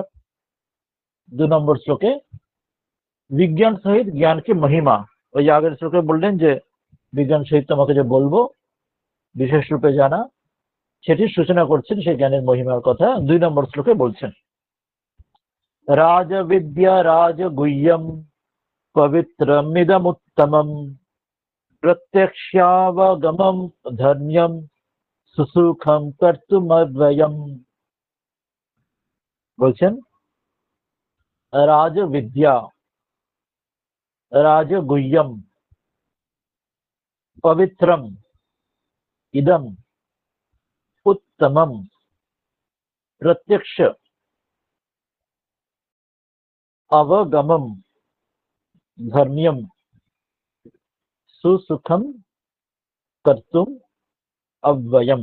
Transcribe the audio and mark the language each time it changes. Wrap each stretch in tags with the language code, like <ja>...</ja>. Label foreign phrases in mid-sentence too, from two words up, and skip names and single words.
<bn>2 নম্বর শ্লোকে বিজ্ঞান সহিত জ্ঞানকে মহিমা, ওই যে আগের শ্লোকে বললেন যে বিজ্ঞান সহিত তোমাকে যে বলবো বিশেষ রূপে জানা, সেটির সূচনা করছেন, সেই জ্ঞানের মহিমার কথা 2 নম্বর শ্লোকে বলছেন।</bn> <sa>राजविद्या राजगुह्यं पवित्रमिदमुत्तमं प्रत्यक्षावगमं धर्म्यं सुसुखं कर्तुमव्ययम्। বলছেন রাজবিদ্যা রাজগুহ্যম পবিত্রম ইদম উত্তমম প্রত্যক্ষ অবগমম ধর্ম্যম সুসুখম কর্তুম অব্যয়ম।</sa>